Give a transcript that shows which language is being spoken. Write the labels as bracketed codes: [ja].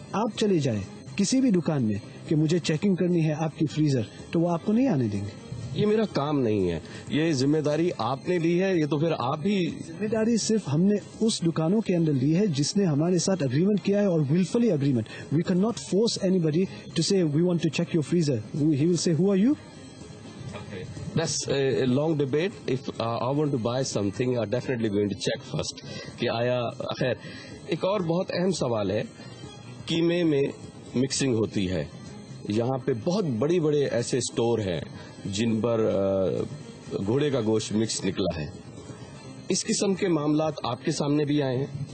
[ur] آپ چلے جائیں کسی بھی دکان میں کہ مجھے چیکنگ کرنی ہے آپ کی فریزر, تو وہ آپ کو نہیں آنے دیں گے. یہ میرا کام نہیں ہے, یہ ذمہ داری آپ نے لی ہے, یہ تو پھر آپ ہی. ذمہ داری صرف ہم نے اس دکانوں کے اندر لی ہے جس نے ہمارے ساتھ اگریمنٹ کیا ہے, اور ولفلی agreement. [en] We can not force anybody to say we want to check your freezer. He will say who are you. That's a long debate. If I want to buy something, I'm definitely going to check first. [ur] کہ آیا خیر. ایک اور بہت اہم سوال ہے, قیمے میں مکسنگ ہوتی ہے. یہاں پہ بہت بڑے ایسے اسٹور ہیں جن پر گھوڑے کا گوشت مکس نکلا ہے. اس قسم کے معاملات آپ کے سامنے بھی آئے ہیں؟